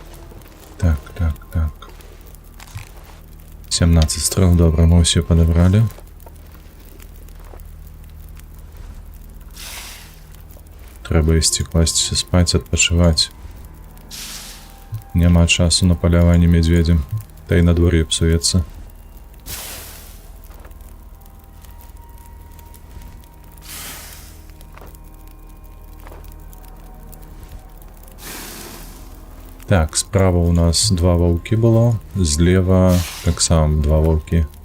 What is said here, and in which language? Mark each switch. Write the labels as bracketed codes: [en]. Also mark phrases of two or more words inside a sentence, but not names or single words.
[uk] Так. 17 стрел, добре, ми всі подобрали. Треба ісці кластися спать, відпочивати. [be] Няма часу на паляванне медведя. Та і надвор'е псуецца. Так, справа у нас 2 ваўкі было, злева таксама 2 ваўкі.